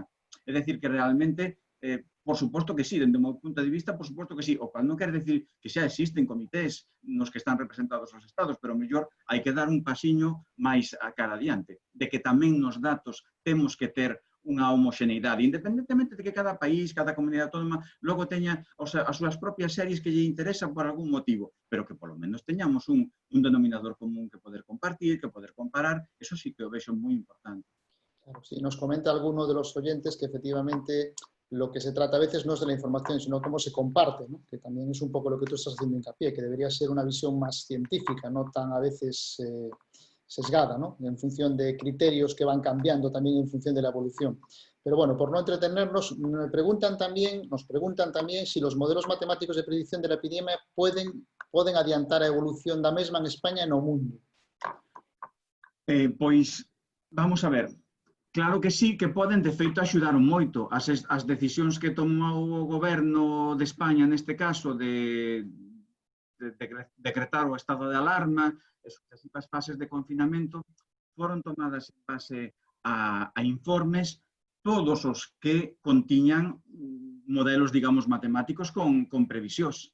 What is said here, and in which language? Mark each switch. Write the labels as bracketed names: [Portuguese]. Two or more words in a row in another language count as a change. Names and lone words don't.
[Galician] É dicir, que realmente por suposto que sí, dende o meu punto de vista, por suposto que sí, o cual non quer decir que xa existen comités nos que están representados os estados, pero mellor hai que dar un pasiño máis a cara adiante, de que tamén nos datos temos que ter unha homoxeneidade, independentemente de que cada país, cada comunidade autónoma, logo teña as súas propias series que lle interesan por algún motivo, pero que polo menos teñamos un denominador común que poder compartir, que poder comparar, eso sí que o vexo moi importante. [Spanish] Claro, sí, nos comenta alguno de los oyentes que efectivamente lo que se trata a veces no es de la información, sino cómo se comparte, ¿no? Que también es un poco lo que tú estás haciendo hincapié, que debería ser una visión más científica, no tan a veces sesgada, ¿no? En función de criterios que van cambiando también en función de la evolución. Pero bueno, por no entretenernos, nos preguntan también si los modelos matemáticos de predicción de la epidemia pueden [Galician] adiantar a evolución da mesma en España e no mundo. Pois, vamos a ver. Claro que sí, que poden, de feito, axudaron moito. As decisións que tomou o goberno de España, neste caso, de decretar o estado de alarma, e sucesivas fases de confinamento, foron tomadas en base a informes, todos os que contiñan modelos, digamos, matemáticos con previsións.